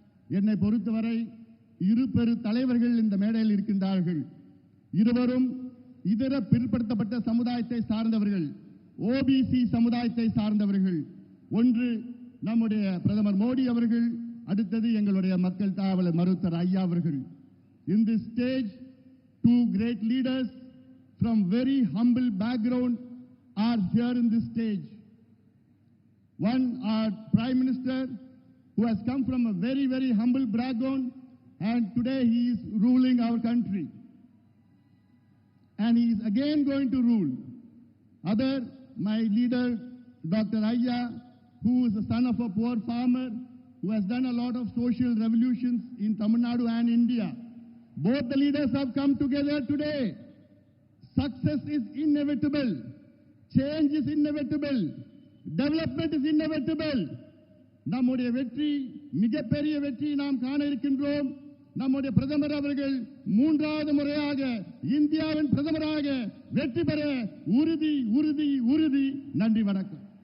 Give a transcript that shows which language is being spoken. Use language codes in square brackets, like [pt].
[ta] என்னை பொறுத்தவரை இரு பெரு தலைவர்கள் இந்த மேடையில் இருக்கின்றார்கள். இருவரும் இதர பிற்படுத்தப்பட்ட சமுதாயத்தை சார்ந்தவர்கள், ஓபிசி சமுதாயத்தை சார்ந்தவர்கள். ஒன்று நம்முடைய பிரதமர் மோடி அவர்கள், அடுத்தது எங்களுடைய மக்கள் காவலர் மருத்துவர் ஐயா அவர்கள். [en] In this stage, two great leaders from very humble background are here in this stage. One, our Prime Minister, who has come from a very, very humble background, and today he is ruling our country. And he is again going to rule. Other, my leader, Dr. Ayya, who is the son of a poor farmer, who has done a lot of social revolutions in Tamil Nadu and India. Both the leaders have come together today. Success is inevitable. Change is inevitable. Development is inevitable. [ta] நம்முடைய வெற்றி, மிகப்பெரிய வெற்றி நாம் காண இருக்கின்றோம். நம்முடைய பிரதமர் அவர்கள் மூன்றாவது முறையாக இந்தியாவின் பிரதமராக வெற்றி பெற உறுதி உறுதி உறுதி. நன்றி, வணக்கம்.